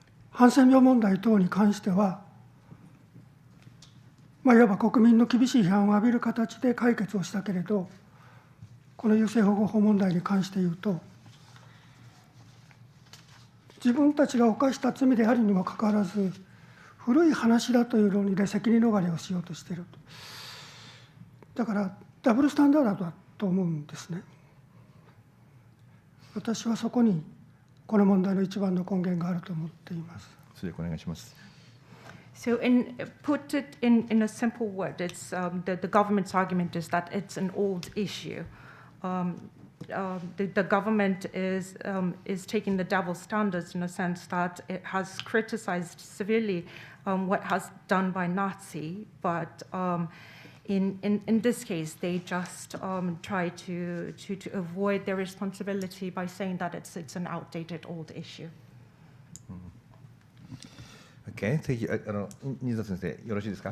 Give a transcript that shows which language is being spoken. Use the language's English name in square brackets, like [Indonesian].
[Japanese] ハンセン病問題等に関しては、いわば国民の厳しい批判を浴びる形で解決をしたけれど、この優生保護法問題に関して言うと、自分たちが犯した罪であるにもかかわらず、古い話だという論理で責任逃れをしようとしていると。だからダブルスタンダードだと思うんですね。私はそこにこの問題の一番の根源があると思っています。それでお願いします。 [English] So, put it in a simple word, it's the government's argument is that it's an old issue. The government is taking the double standards in a sense that it has criticized severely what has done by Nazi, but in this case, they just try to avoid their responsibility by saying that it's an outdated old issue. [Japanese] Okay, 次新里先生よろしいですか。